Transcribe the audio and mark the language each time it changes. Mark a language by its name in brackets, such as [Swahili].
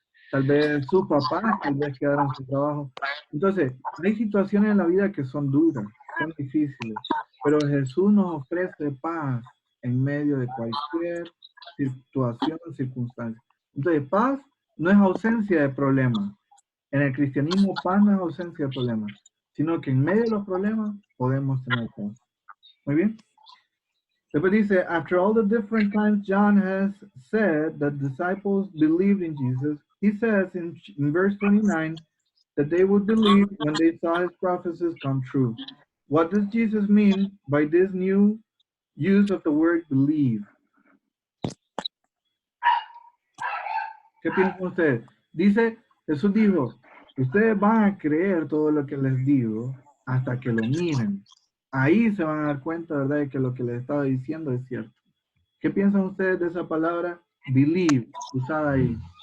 [Spanish] Tal vez sus papás tal vez quedaron sin trabajo. Entonces, hay situaciones en la vida que son duras, son difíciles, pero Jesús nos ofrece paz en medio de cualquier situación, circunstancia. Entonces, paz no es ausencia de problemas. En el cristianismo, paz no es ausencia de problemas, sino que en medio de los problemas podemos tener paz. Muy bien. Después dice, [English] after all the different times John has said that disciples believed in Jesus, he says in verse 29 that they would believe when they saw his prophecies come true. What does Jesus mean by this new use of the word believe? [Spanish] ¿Qué piensan ustedes? Dice, Jesús dijo, ustedes van a creer todo lo que les digo hasta que lo miren. Ahí se van a dar cuenta, ¿verdad?, de que lo que les estaba diciendo es cierto. ¿Qué piensan ustedes de esa palabra believe, usada ahí?